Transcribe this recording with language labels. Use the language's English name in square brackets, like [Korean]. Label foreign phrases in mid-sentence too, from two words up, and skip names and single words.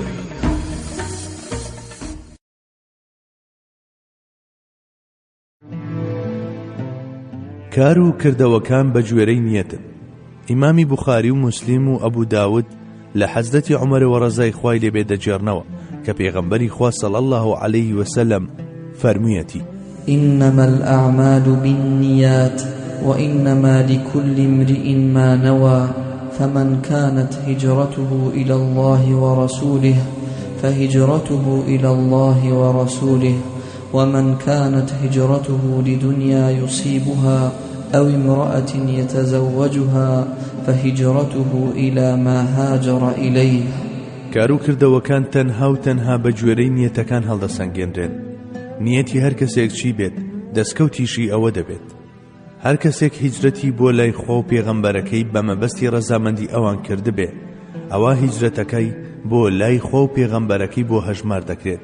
[Central Kurdish] کار و کردەوەکان بە گوێرەی نیەتن. ئیمامی بوخاری و موسلیم و ئەبوو داود لە حەزرەتی عومەرەوە ڕەزای خوای لێبێ دەجێڕنەوە کە پێغەمبەری خوا [Arabic] صلی الله عليه وسلم [Central Kurdish] فەرموویەتی: [Arabic] إنما الأعمال بالنيات وإنما لكل امرئ ما نوى فمن كانت هجرته إلى الله ورسوله فهجرته إلى الله ورسوله ومن كانت هجرته لدنيا يصيبها أو امرأة يتزوجها فهجرته إلى ما هاجر إليه. [Central Kurdish] کارو کردەوەکان تەنها و تەنها بە گوێرەی نیەتەکان هەڵدەسەنگێنرێن. نیەتی هەر کەسێک چی بێت دەستکەوتیشی ئەوە دەبێت. هەر کەسێک هیجرەتی بۆ لای خوا و پێغەمبەرەکەی بە مەبەستی ڕەزامەندی ئەوان کردبێ، ئەوە هیجرەتەکەی بۆ لای خوا و پێغەمبەرەکەی بۆ هەژمار دەکرێت.